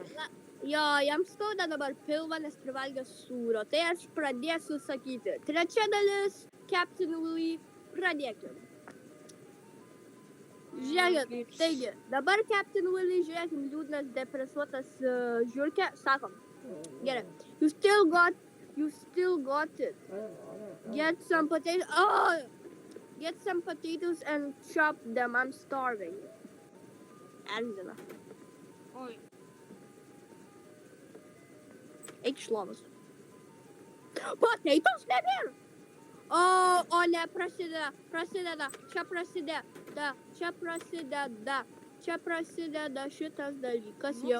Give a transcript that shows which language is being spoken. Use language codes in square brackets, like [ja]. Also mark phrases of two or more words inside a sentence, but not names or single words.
[lt] Jo, jam skauda dabar pilvą, nes privalgė sūrio. Tai aš pradėsiu sakyti. Trečia dalis, Captain Louis, pradėkim. Žiūrėkit, taigi, dabar Captain Willy, žiūrėkim, liūdnas, depresuotas žiūrkė, sakom. Gerai, [en] you still got it. Get some potatoes and chop them, I'm starving. [lt] Erzina. Oi. Eik iš lovos. Potatoes nebėra. O ne, prasideda, čia prasideda šitas dalykas jau.